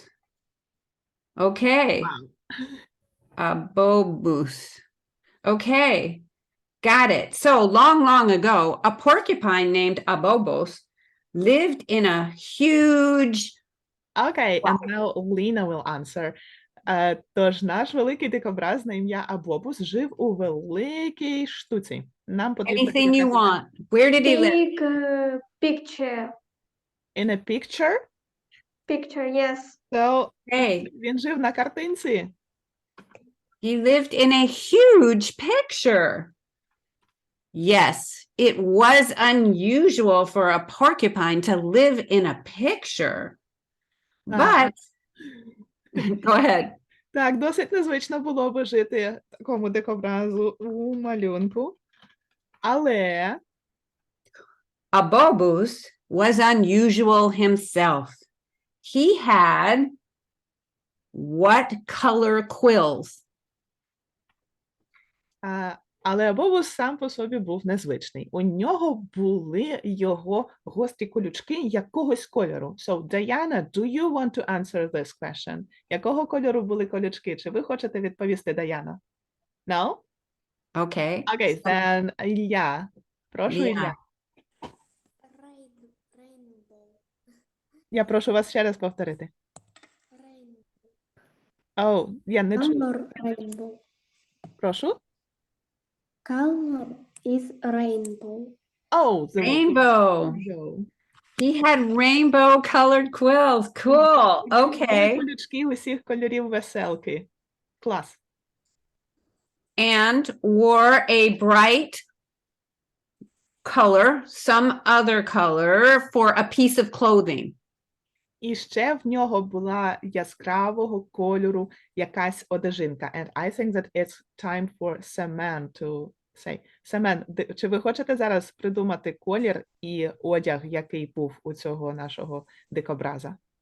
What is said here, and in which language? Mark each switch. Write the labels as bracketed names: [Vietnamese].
[English] Abobos. Okay. Wow. Abobus. Okay. Got it. So long, long ago, a porcupine named Abobos lived in a huge. Okay, and now Lena will answer. [Ukrainian] Тож наш великий дикобраз на ім'я Абобус жив у великій штуці. Нам потрібно [English] Anything you want. Where did he live? Big picture. In a picture. Picture, yes. So Hey, [Ukrainian] він жив на картинці. [English] he lived in a huge picture. Yes, it was unusual for a porcupine to live in a picture. But go ahead. [Ukrainian] Так, досить незвично було би жити такому дикобразу у малюнку. Але [English] Abobus was unusual himself. He had what color quills? [Ukrainian] але Бобус сам по собі був незвичний. У нього були його гострі колючки якогось кольору. [English] So, Diana, do you want to answer this question? [Ukrainian] Якого кольору були колючки? Чи ви хочете відповісти, Даяна? [English] No? Okay. Okay, then Ілля. [Ukrainian] Прошу, [English] Yeah. [Ukrainian] Ілля. [English] Рейнбоу. [Ukrainian] Я прошу вас ще раз повторити. [English] Рейнбоу. [Ukrainian] Я не чую. [English] Color rainbow. [Ukrainian] Прошу. [English] Color is rainbow. The Rainbow. rainbow. He had rainbow colored quills. Cool. [Ukrainian] Були [English] Okay. [Ukrainian] колючки усіх кольорів веселки. Клас. [English] And wore a bright color, some other color for a piece of clothing. [Ukrainian] І ще в нього була яскравого кольору якась одежинка. [English] And I think that it's time for Semen to say. [Ukrainian] Семен, чи ви хочете зараз придумати колір і одяг, який був у цього нашого дикобраза?